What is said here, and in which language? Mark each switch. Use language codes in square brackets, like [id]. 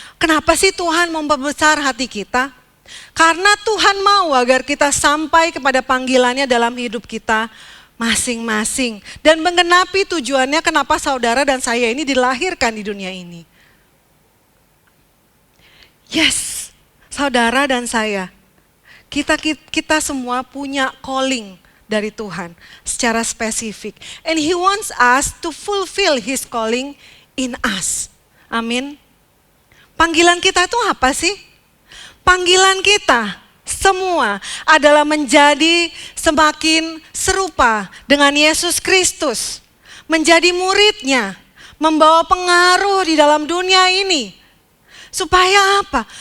[id] Kenapa sih Tuhan memperbesar hati kita? Karena Tuhan mau agar kita sampai kepada panggilannya dalam hidup kita masing-masing. Dan menggenapi tujuannya kenapa saudara dan saya ini dilahirkan di dunia ini. Yes, saudara dan saya, kita semua punya calling dari Tuhan secara spesifik. [en] And He wants us to fulfill His calling in us. [id] Amin. Panggilan kita itu apa sih? Panggilan kita semua adalah menjadi semakin serupa dengan Yesus Kristus. Menjadi muridnya, membawa pengaruh di dalam dunia ini. Supaya apa?